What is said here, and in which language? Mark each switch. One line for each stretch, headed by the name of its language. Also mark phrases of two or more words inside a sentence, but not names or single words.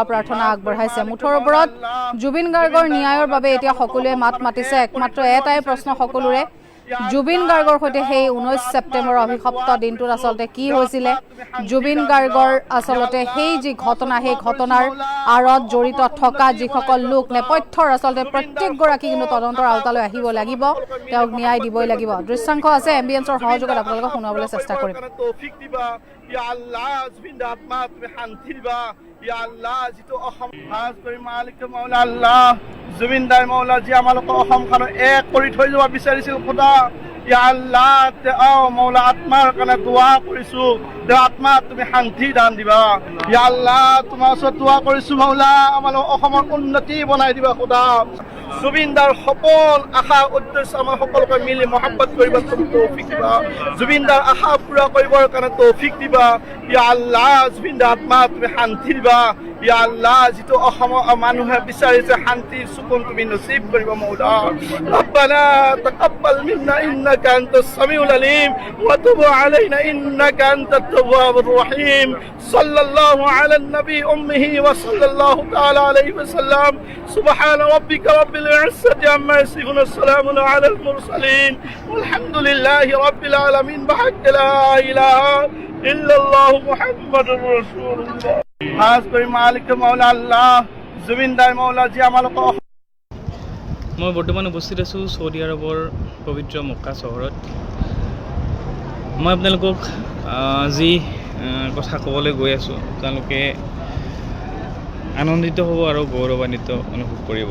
Assamese: প্ৰাৰ্থনা আগবঢ়াইছে মুঠৰ ওপৰত জুবিন গাৰ্গৰ ন্যায়ৰ বাবে এতিয়া সকলোৱে মাত মাতিছে একমাত্ৰ এটাই প্ৰশ্ন সকলোৰে জুবিন গাৰ্গৰ সৈতে সেই 19 ছেপ্টেম্বৰৰ অভিশপ্ত দিনটোত আসলতে কি হৈছিলে জুবিন গাৰ্গৰ আসলতে সেই যি ঘটনা সেই ঘটনাৰ আৰত জড়িত থকা যিসকল লোক নেপথ্যৰ আসলতে প্ৰত্যেকগৰাকী কিন্তু তদন্তৰ আওতালৈ আহিব লাগিব তেওঁক ন্যায় দিবই লাগিব দৃশ্যাংশ আছে এম্বিয়েন্সৰ সহযোগত আপোনালোকক শুনাবলৈ চেষ্টা কৰিম
Arabic: يا الله
Assamese: জুবিনদা আত্মা তুমি শান্তি দিবা
Arabic: يا الله
Assamese: jitu অসম খাস কৰি মালিক মৌলা আল্লাহ জুবিনদাৰ মৌলা যি আমালোক অসমখন এক কৰি থৈ যাব বিচাৰিছিল খোদা
Arabic: يا الله
Assamese: তে মৌলা আত্মাৰ কাৰণে দোৱা কৰিছো তে আত্মা তুমি শান্তি দান দিবা
Arabic: يا الله
Assamese: তোমাৰ ওচৰত দোৱা কৰিছো মৌলা আমালোক অসমৰ উন্নতি বনাই দিবা খোদা জুবিনদাৰ সপোন আশা উদ্দেশ্য আমাৰ সকলোকে মিলি মহব্বত কৰিব তৌফিক দিবা জুবিনদাৰ আশা পুৰা কৰিবৰ কাৰণে তৌফিক দিবা
Arabic: يا الله
Assamese: জুবিনদাৰ আত্মা তুমি শান্তি দিবা
Arabic: يا الله
Assamese: যিটো অসমৰ মানুহে বিচাৰিছে শান্তিৰ সুকুন তুমি নসিব কৰিব মৌলা
Arabic: ربنا تقبل منا إنك أنت السميع العليم وتب علينا إنك أنت التواب الرحيم صلى الله على النبي الأمي وصلى الله تعالى عليه وسلم سبحان ربك رب العزة عما يصفون وسلام على المرسلين والحمد لله رب العالمين بحق لا إله إلا الله محمد رسول الله
Assamese: খাস কৰি মালিক মৌলা আল্লাহ জুবিনদাৰ মৌলা যি আমালোক মই বৰ্তমান উপস্থিত আছোঁ সৌদি আৰবৰ পবিত্ৰ মক্কা চহৰত মই আপোনালোকক যি কথা ক'বলৈ গৈ আছোঁ তেওঁলোকে আনন্দিত হ'ব আৰু গৌৰৱান্বিত অনুভৱ কৰিব